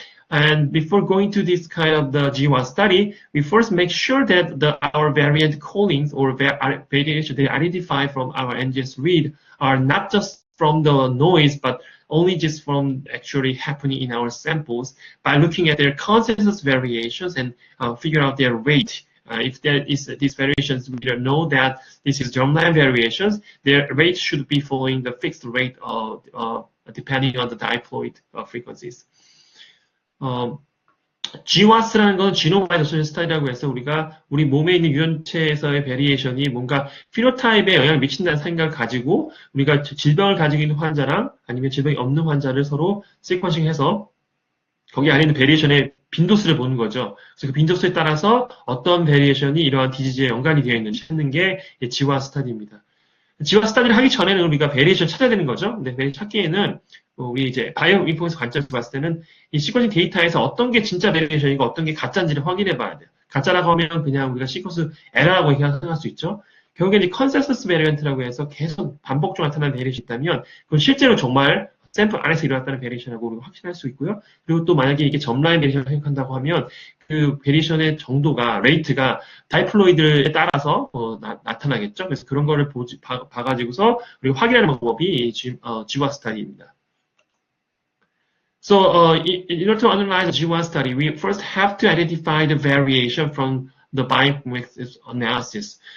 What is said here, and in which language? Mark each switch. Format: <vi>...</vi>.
<en>And before going to this kind of the GWAS study, we first make sure that our variant callings or variation they identify from our NGS read are not just from the noise, but only just from actually happening in our samples by looking at their consensus variations and figure out their rate. If there is these variations, we know that this is germline variations. Their rate should be following the fixed rate depending on the diploid frequencies.</en> <ko>GWAS라는 건 지노마이드 어소시에이션 스타디라고 해서 우리가 우리 몸에 있는 유전체에서의 베리에이션이 뭔가 피노타입에 영향을 미친다는 생각을 가지고 우리가 질병을 가지고 있는 환자랑 아니면 질병이 없는 환자를 서로 시퀀싱해서 거기 안에 있는 베리에이션의 빈도수를 보는 거죠. 그래서 그 빈도수에 따라서 어떤 베리에이션이 이러한 디지즈에 연관이 되어 있는지 찾는 게 GWAS 스타디입니다. GWAS 스타디를 하기 전에는 우리가 베리에이션 찾아야 되는 거죠. 근데 베리에이션 찾기에는 우리 이제 바이오 인포메이션 관점에서 봤을 때는 이 시퀀싱 데이터에서 어떤 게 진짜 베리에이션이고 어떤 게 가짜인지를 확인해 봐야 돼요. 가짜라고 하면 그냥 우리가 시퀀스 에러라고 생각할 수 있죠. 결국에 이제 컨센서스 베리언트라고 해서 계속 반복적으로 나타나는 베리에이션이 있다면 그건 실제로 정말 샘플 안에서 일어났다는 베리에이션이라고 우리가 확신할 수 있고요. 그리고 또 만약에 이게 점라인 베리에이션을 생각한다고 하면 그 베리에이션의 정도가, 레이트가 다이플로이드에 따라서 나타나겠죠. 그래서 그런 거를 봐가지고서 우리가 확인하는 방법이 GWAS 스타디입니다.</ko> <en>So in order to analyze the GWAS study, we first have to identify the variation from the bioinformatics analysis.</en>